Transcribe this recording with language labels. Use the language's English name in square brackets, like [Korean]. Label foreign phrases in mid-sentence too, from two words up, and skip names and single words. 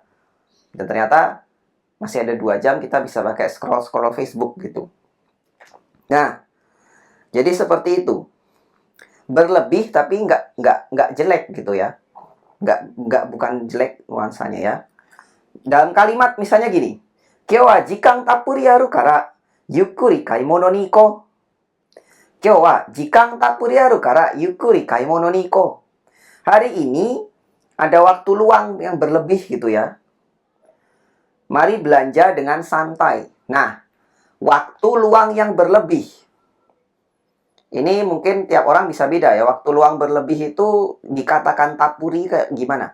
[Indonesian] Dan ternyata masih ada 2 jam kita bisa pakai scroll Facebook gitu. Nah, jadi seperti itu. Berlebih tapi nggak jelek gitu ya. Bukan jelek nuansanya ya. Dalam kalimat misalnya gini. [Japanese] 今日は時間たっぷりあるからゆっくり買い物に行こ. 今日は時間たっぷりあるからゆっくり買い物に行こ. [Indonesian] Hari ini ada waktu luang yang berlebih gitu ya. Mari belanja dengan santai. Nah, waktu luang yang berlebih. Ini mungkin tiap orang bisa beda ya. Waktu luang berlebih itu dikatakan tapuri kayak gimana.